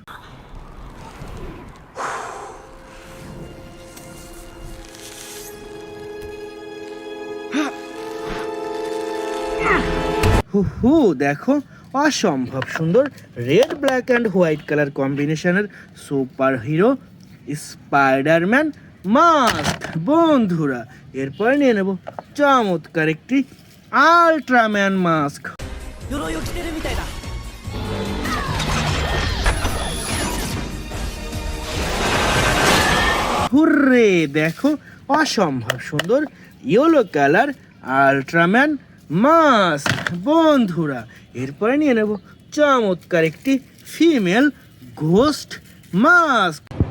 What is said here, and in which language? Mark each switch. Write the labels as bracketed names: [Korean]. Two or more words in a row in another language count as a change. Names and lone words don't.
[Bangla] হু দেখো অসম্ভব সুন্দর [English] red black and white colour combination super hero Spider-Man mask. [Bangla] বন্ধুরা, এরপর নিয়ে নেব চমৎকার একটি আল্ট্রাম্যান মাস্ক। [Japanese] 鎧を着てるみたいだ。 [Bangla] হুররে, দেখো অসম্ভব সুন্দর [English] yellow colour Ultraman mask. [Bangla] বন্ধুরা, এরপরে নিয়ে নেব চমৎকার একটি [English] female ghost mask.